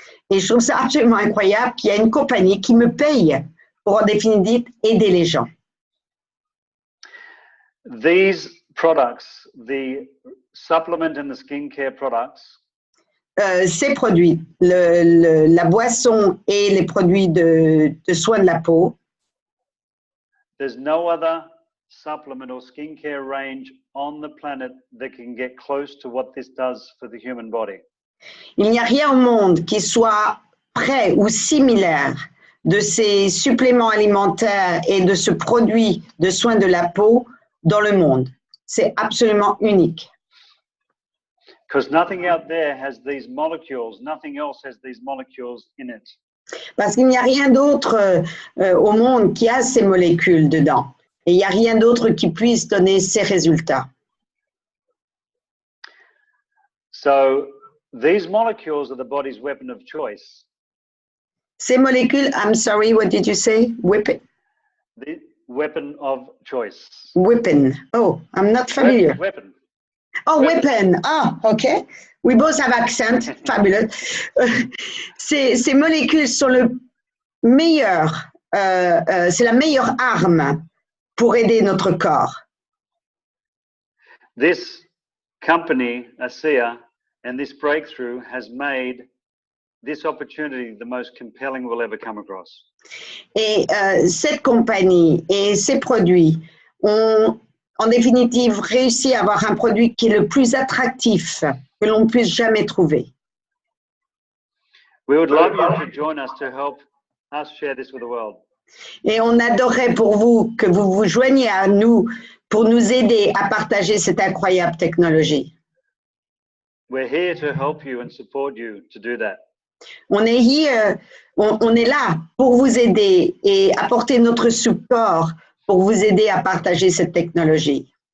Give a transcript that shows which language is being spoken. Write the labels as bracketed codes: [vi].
[fr] Et je trouve ça absolument incroyable qu'il y a une compagnie qui me paye pour, en définitive, aider les gens. [en] These products, the supplement and the skincare products, [fr] Ces produits, la boisson et les produits de soins de la peau, [en] there's no other supplement or skincare range on the planet that can get close to what this does for the human body. [fr] il n'y a rien au monde qui soit près ou similaire de ces suppléments alimentaires et de ce produit de soins de la peau dans le monde. C'est absolument unique. [en] Because nothing out there has these molecules, nothing else has these molecules in it. [fr] Parce qu'il n'y a rien d'autre au monde qui a ces molécules dedans. Et il n'y a rien d'autre qui puisse donner ces résultats. [en] So these molecules are the body's weapon of choice. [fr] Ces molécules, [en] I'm sorry, what did you say? The weapon of choice. Weapon. Oh, I'm not familiar. Weapon. Oh, weapon. Ah, OK. We both have accent. Fabulous. [fr] Ces molécules sont le meilleur, c'est la meilleure arme pour aider notre corps. [en] This company, ASEA, and this breakthrough has made this opportunity the most compelling we'll ever come across. [fr] Et cette compagnie et ces produits ont en définitive réussi à avoir un produit qui est le plus attractif que l'on puisse jamais trouver. [en] We would love you to join us to help us share this with the world. [fr] Et on adorerait pour vous que vous vous joigniez à nous pour nous aider à partager cette incroyable technologie. [en] We're here to help you and support you to do that. [fr] On est là pour vous aider et apporter notre support pour vous aider à partager cette technologie.